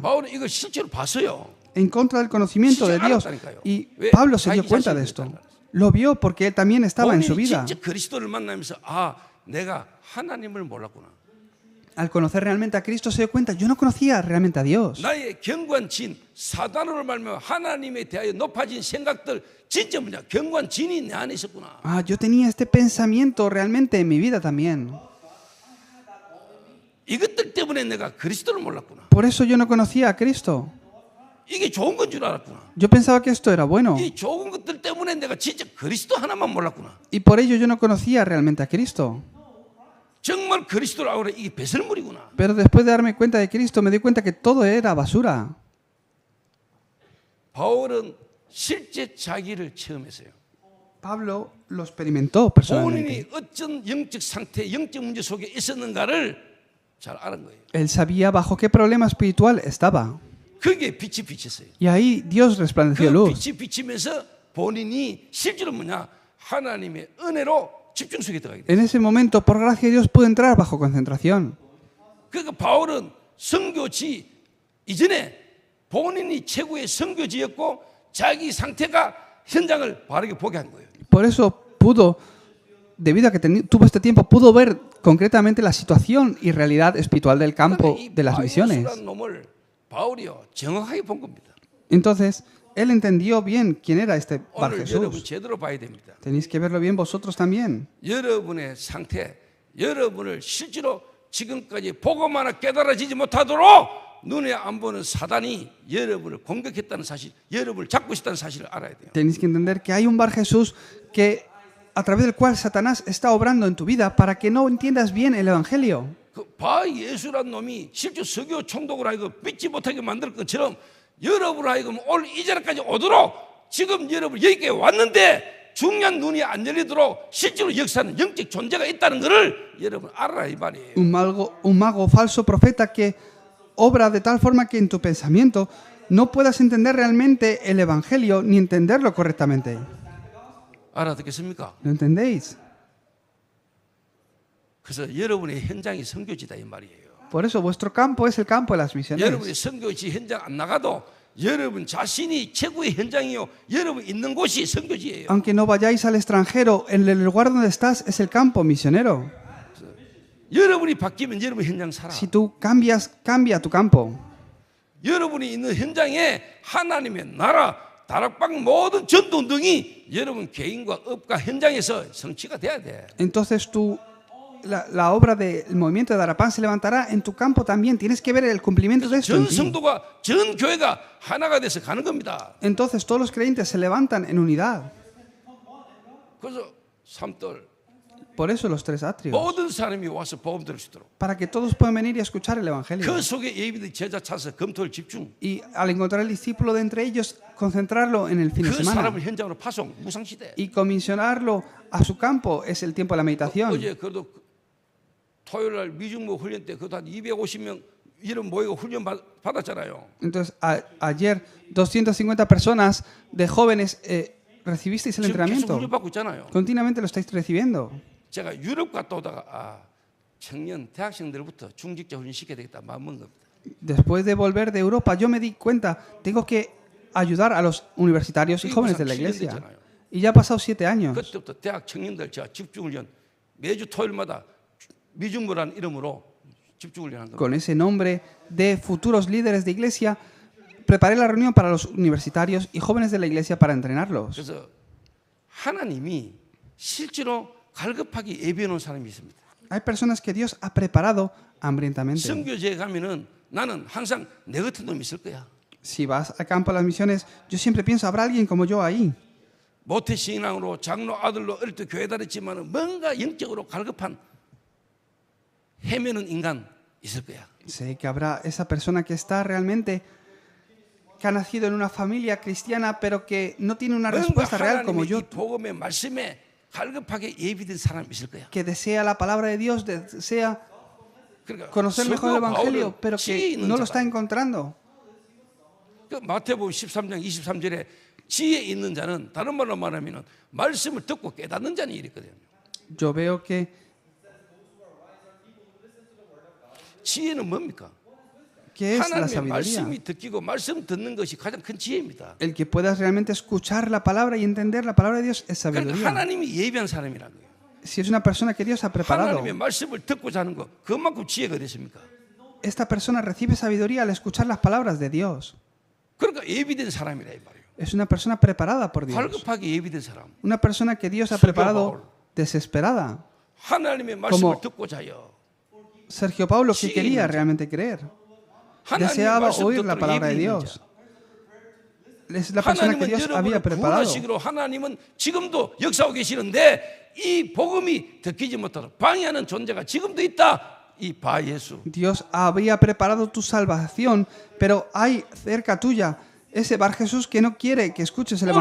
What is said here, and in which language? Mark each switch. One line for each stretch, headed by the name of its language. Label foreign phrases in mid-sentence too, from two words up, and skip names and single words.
Korean: 바울은 이걸 실제로 봤어요.
Spanish: en contra del conocimiento de Dios. Y Pablo se dio cuenta de esto. Lo vio porque él también estaba en su
Korean: 본인이
Spanish: vida.
Korean: 진짜 그리스도를 만나면서 아, 내가 하나님을 몰랐구나.
Spanish: Al conocer realmente a Cristo se dio cuenta, yo no conocía realmente a Dios.
Korean: 나의 견고한 진, 사단으로 말하면 하나님에 대하여 높아진 생각들 진짜 뭐냐? 견고한 진이 내 안에 있었구나.
Spanish: Ah, yo tenía este pensamiento realmente en mi vida también.
Korean: 이것들 때문에 내가 그리스도를 몰랐구나.
Spanish: Por eso yo no conocía a Cristo.
Korean: 이게 좋은 건 줄 알았구나.
Spanish: Yo pensaba que esto era bueno.
Korean: 이 좋은 것들 때문에 내가 진짜 그리스도 하나만 몰랐구나.
Spanish: Y por ello yo no conocía realmente a Cristo.
Korean: 정말 그리스도를 알고 이게 배설물이구나.
Spanish: Pero después de darme cuenta de Cristo me di cuenta que todo era basura.
Korean: 바울은 실제 자기를 체험했어요.
Spanish: Pablo lo experimentó personalmente.
Korean: 본인이 어떤 영적 상태, 영적 문제 속에 있었는가를 잘 아는 거예요.
Spanish: Él sabía bajo qué problema espiritual estaba.
Korean: 거기에 빛이 비쳤어요.
Spanish: Y ahí Dios resplandeció
Korean: 그
Spanish: luz.
Korean: 빛이 비치면서 본인이 실제로 뭐냐? 하나님의 은혜로 집중 속에 들어가게 돼요.
Spanish: En ese momento, por gracia de Dios, pudo entrar bajo concentración.
Korean: 그러니까 바울은 선교지 이전에 본인이 최고의 선교지였고 자기 상태가 현장을 바르게 보게 한 거예요.
Spanish: Por eso pudo, debido a que tuvo este tiempo, pudo ver concretamente la situación y realidad espiritual del campo de las misiones.
Korean: 바울이라는 놈을 바울이요 정확하게 본 겁니다.
Spanish: Entonces, él entendió bien quién era este Bar
Korean: 오늘 여러분
Spanish: Jesús.
Korean: 제대로 봐야 됩니다.
Spanish: Tenéis que verlo bien vosotros también.
Korean: 여러분의 상태, 여러분을 실제로 지금까지 보고만 깨달아지지 못하도록 눈에 안 보는 사단이 여러분을 공격했다는 사실, 여러분을 잡고 있다는 사실을 알아야 돼요.
Spanish: Tenéis que entender que hay un Bar Jesús que, a través del cual Satanás está obrando en tu vida para que no entiendas bien el Evangelio.
Korean: 그 바 예수란 놈이 실제 서교 총독을 하여금 믿지 못하게 만들 것처럼 여러분을 하여금 올 이 자리까지 오도록 지금 여러분 여기까지 왔는데 중요한 눈이 안 열리도록 실제로 역사는 영적 존재가 있다는 것을 여러분 알아라 이 말이에요.
Spanish: Un mago falso profeta que obra de tal forma que en tu pensamiento no puedas entender realmente el Evangelio ni entenderlo correctamente.
Korean: 알아듣겠습니까?
Spanish: ¿Lo entendéis?
Korean: 그래서 여러분의 현장이 선교지다 이 말이에요.
Spanish: Por eso vuestro campo es el campo de las
Korean: 여러분이
Spanish: misiones.
Korean: 선교지 현장 안 나가도 여러분 자신이 최고의 현장이요. 여러분 있는 곳이 선교지예요.
Spanish: Aunque no vayáis al extranjero, en el lugar donde estás es el campo misionero.
Korean: 여러분이 바뀌면 여러분 현장 살아.
Spanish: Si tú cambias, cambia tu campo.
Korean: 여러분이 있는 현장에 하나님의 나라, 다락방 모든 전도 운동이 여러분 개인과 업과 현장에서 성취가 돼야 돼.
Spanish: Entonces la obra del movimiento de Darapán se levantará en tu campo también. Tienes que ver el cumplimiento de esto en
Korean: 전
Spanish: ti.
Korean: 성도가 전 교회가 하나가 돼서 가는 겁니다.
Spanish: Entonces todos los creyentes se levantan en unidad.
Korean: 그래서 삼돌
Spanish: Por eso los tres atrios.
Korean: 모든 사람이 와서 복음 들을 수 있도록.
Spanish: Para que todos puedan venir y escuchar el Evangelio.
Korean: 그 속에 예비된 제자 찾아서 검토를 집중.
Spanish: Y al encontrar el discípulo de entre ellos, concentrarlo en el fin de
Korean: 그
Spanish: semana.
Korean: 사람을 현장으로 파송 무상시대.
Spanish: Y comisionarlo a su campo es el tiempo de la meditación.
Korean: 어제 그래도 토요일 날 미중모 훈련 때 그도 한 250명 이런 모이고 훈련 받았잖아요.
Spanish: Entonces, ayer 250 personas de jóvenes recibisteis el
Korean: 지금 계속
Spanish: entrenamiento.
Korean: 훈련 받고 있잖아요.
Spanish: Continuamente lo estáis recibiendo.
Korean: 제가 유럽 갔다 오다가 청년 대학생들부터 중직자 훈련 시켜야 되겠다 마음먹은 겁니다.
Spanish: Después de volver de Europa, yo me di cuenta, tengo que ayudar a los universitarios y jóvenes de la iglesia. Y ya ha pasado 7 años.
Korean: 그때부터 대학 청년들 제가 집중훈련 매주 토요일마다 미중모라는 이름으로 집중훈련한 겁니다.
Spanish: Con ese nombre de futuros líderes de iglesia, preparé la reunión para los universitarios y jóvenes de la iglesia para entrenarlos.
Korean: 그래서 하나님이 실제로 갈급하게 예비해 놓은 사람이 있습니다.
Spanish: Hay personas que Dios ha preparado hambrientamente.
Korean: 선교지에 가면은 나는 항상 내 같은 놈이 있을 거야.
Spanish: Si vas al campo de las misiones, yo siempre pienso, habrá alguien como yo ahí.
Korean: 모태 신앙으로 장로 아들로 어릴 때 교회 다녔지만은 뭔가 영적으로 갈급한 헤매는 인간 있을 거야.
Spanish: Sé que habrá esa persona que está realmente, que ha nacido en una familia cristiana, pero que no tiene una
Korean: 뭔가
Spanish: respuesta real como
Korean: 하나님의
Spanish: yo,
Korean: 이 복음의 말씀에 갈급하게 예비된 사람이 있을 거야.
Spanish: que desea la palabra de Dios, desea
Korean: 그러니까
Spanish: conocer mejor el
Korean: 성도
Spanish: Evangelio,
Korean: 바울은
Spanish: pero
Korean: 지혜
Spanish: que
Korean: 있는
Spanish: no lo
Korean: 자다.
Spanish: está encontrando.
Korean: 그 마태복음 13장 23절에 지혜 있는 자는 다른 말로 말하면은 말씀을 듣고 깨닫는 자는 이랬거든요.
Spanish: Yo veo que
Korean: 지혜는 뭡니까?
Spanish: ¿qué es la
Korean: 하나님의
Spanish: sabiduría?
Korean: 말씀이 듣기고 말씀 듣는 것이 가장 큰 지혜입니다.
Spanish: El que puedas realmente escuchar la palabra y entender la palabra de Dios es
Korean: 그러니까
Spanish: sabiduría.
Korean: 하나님이 예비한 사람이라는 거예요.
Spanish: Si es una persona que Dios ha preparado,
Korean: 하나님의 말씀을 듣고자 하는 것 그만큼 지혜가 됐습니까?
Spanish: esta persona recibe sabiduría al escuchar las palabras de Dios.
Korean: 그러니까 예비된 사람이라 이 말이에요.
Spanish: Es una persona preparada por Dios.
Korean: 갈급하게 예비된 사람.
Spanish: Una persona que Dios ha Sergio preparado Paul. desesperada.
Korean: 하나님의 말씀을
Spanish: Como
Korean: 듣고자 해요.
Spanish: Sergio Paulo, que Sí, quería no. realmente creer.
Korean: 하나님의
Spanish: Deseaba
Korean: 말씀
Spanish: oír la
Korean: 듣도록
Spanish: palabra de
Korean: 예비된
Spanish: Dios.
Korean: 자.
Spanish: Es la persona que
Korean: 하나님은
Spanish: Dios había
Korean: 여러분을
Spanish: preparado.
Korean: 구원하시기로 하나님은 지금도 역사하고 계시는데 이 복음이 듣기지 못하도록 방해하는 존재가 지금도 있다. 이 바 예수.
Spanish: Dios había preparado tu salvación, pero hay cerca tuya ese Bar Jesús que no quiere que escuches el